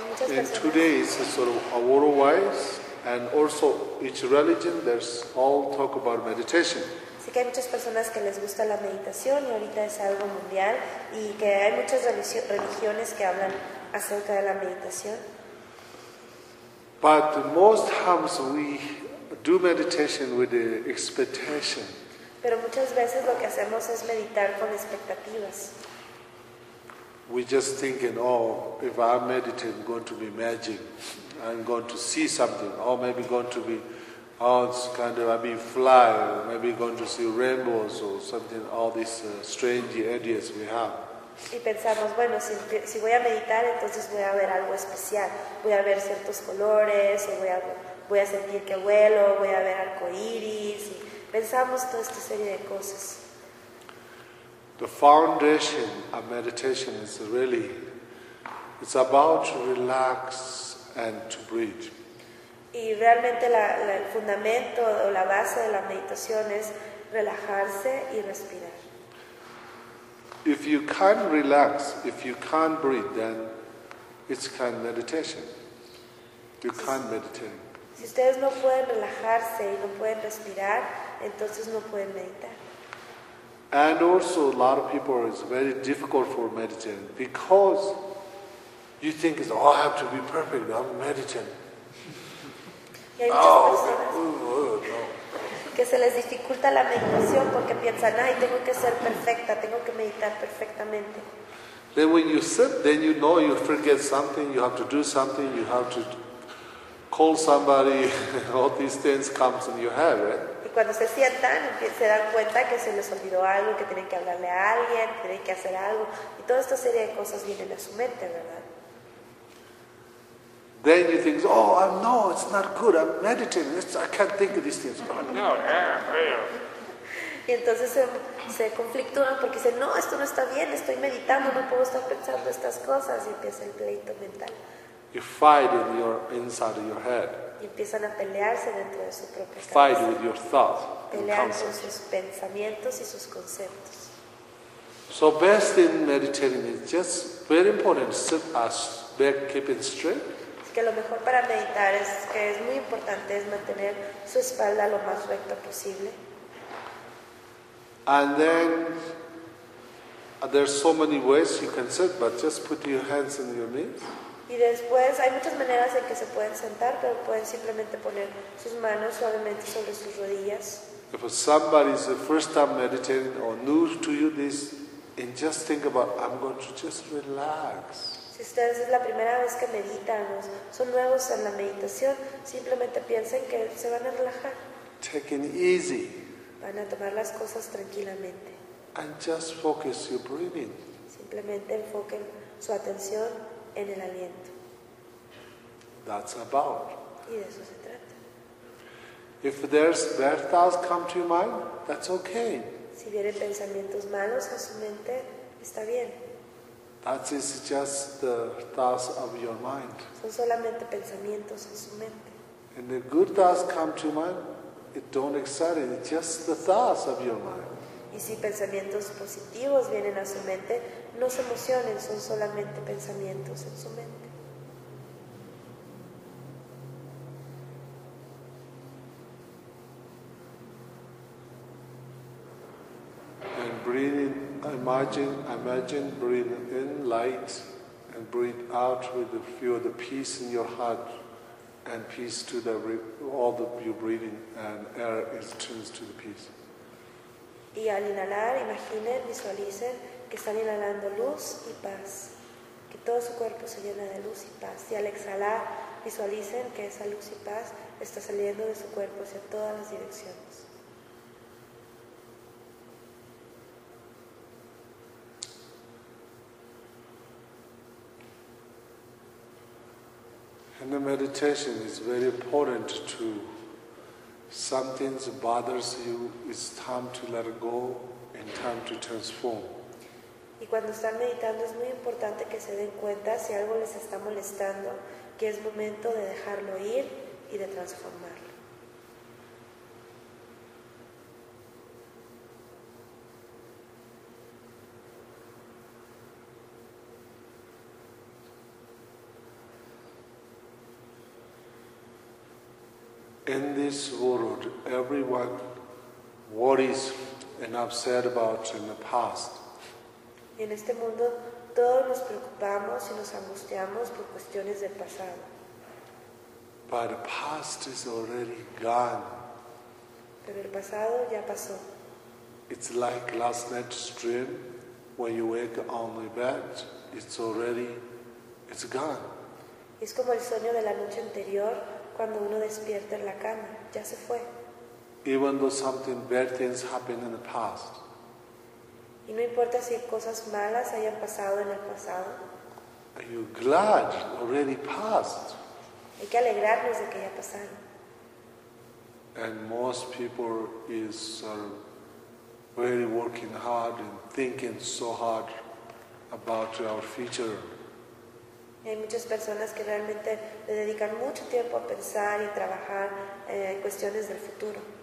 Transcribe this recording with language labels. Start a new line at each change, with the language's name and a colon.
English: And today it's a sort of a worldwide, and also each religion, there's all talk about meditation.
Spanish: Así que hay muchas personas que les gusta la meditación y ahorita es algo mundial y que hay muchas religiones que hablan acerca de la meditación.
English: But most times we do meditation with the expectation.
Spanish: Pero muchas veces lo que hacemos es meditar con expectativas.
English: We just thinking, oh, if I meditate, I'm going to be magic. I'm going to see something. Or maybe going to be, oh, it's kind of, I mean, fly. Maybe going to see rainbows or something. All these strange ideas we have.
Spanish: Y pensamos, bueno, si voy a meditar, entonces voy a ver algo especial. Voy a ver ciertos colores, o voy a sentir que vuelo, voy a ver arcoíris. Pensamos toda esta serie de cosas.
English: the foundation of meditation is really, it's about to relax and to breathe.
Spanish: Y realmente el fundamento o la base de la meditación es relajarse y respirar.
English: If you can't relax, if you can't breathe, then it's kind of meditation. You can't meditate.
Spanish: Si ustedes no pueden relajarse y no pueden respirar, entonces no pueden meditar.
English: And also a lot of people, it's very difficult for meditating because you think it's, oh, I have to be perfect, I'm meditating.
Spanish: Y hay muchas personas que se les dificulta la meditación porque piensan, ay, tengo que ser perfecta, tengo que meditar perfectamente.
English: Then when you sit, then you know you forget something, you have to do something, you have to call somebody, all these things come in your head, right?
Spanish: Y cuando se sientan, se dan cuenta que se les olvidó algo, que tienen que hablarle a alguien, tienen que hacer algo. Y toda esta serie de cosas vienen a su mente, ¿verdad?
English: Then you think, oh, I'm, no, it's not good. I'm meditating. I can't think of these things.
Spanish: No, y entonces se conflictúan porque dicen, no, esto no está bien. Estoy meditando, no puedo estar pensando estas cosas. Y empieza el pleito mental.
English: You fight in your inside of your head.
Spanish: Y empiezan a pelearse dentro de su propia cabeza.
English: Fight with your thoughts.
Spanish: Pelear con sus pensamientos y sus conceptos.
English: So best in meditating is just very important. Sit as back, keeping straight.
Spanish: Que lo mejor para meditar es que es muy importante es mantener su espalda lo más recto posible.
English: And then there's so many ways you can sit, but just put your hands on your knees.
Spanish: Y después hay muchas maneras en que se pueden sentar, pero pueden simplemente poner sus manos suavemente sobre sus rodillas.
English: If somebody is the first time meditating or new to you this, and just think about, I'm going to just relax.
Spanish: Si ustedes es la primera vez que meditan, son nuevos en la meditación, simplemente piensen que se van a relajar.
English: Take it easy.
Spanish: Van a tomar las cosas tranquilamente.
English: And just focus your breathing.
Spanish: Simplemente enfoquen su atención en el aliento.
English: That's about.
Spanish: Y de eso se trata.
English: If there's bad thoughts come to your mind, that's okay.
Spanish: Si vienen pensamientos malos a su mente, está bien.
English: That is just the thoughts of your mind.
Spanish: Son solamente pensamientos en su mente.
English: And the good thoughts come to mind, it don't excite it, it's just the thoughts of your mind.
Spanish: Y si pensamientos positivos vienen a su mente, no se emocionen, son solamente pensamientos en su mente.
English: And breathing. Imagine breathe in light and breathe out with the feel the peace in your heart and peace to the all the you breathing and air is turns to the peace.
Spanish: Y al inhalar, imaginen, visualicen que están inhalando luz y paz, que todo su cuerpo se llena de luz y paz. Y al exhalar, visualicen que esa luz y paz está saliendo de su cuerpo hacia todas las direcciones.
English: And the meditation is very important to something that bothers you, it's time to let it go and time to transform.
Spanish: Y cuando están meditando es muy importante que se den cuenta si algo les está molestando, que es momento de dejarlo ir y de transformarlo.
English: In this world, everyone worries and upset about in the past.
Spanish: En este mundo, todos nos preocupamos y nos angustiamos por cuestiones del pasado.
English: But the past is already gone.
Spanish: Pero el pasado ya pasó.
English: It's like last night's dream, when you wake on the bed, it's gone.
Spanish: Es como el sueño de la noche anterior. Cuando uno despierta en la cama, ya se fue.
English: Even though something bad things happened in the past.
Spanish: Y no importa si cosas malas hayan pasado en el pasado.
English: Are you glad already passed?
Spanish: Hay que alegrarnos de que ya pasaron.
English: And most people is really working hard and thinking so hard about our future.
Spanish: Hay muchas personas que realmente le dedican mucho tiempo a pensar y trabajar en cuestiones del futuro.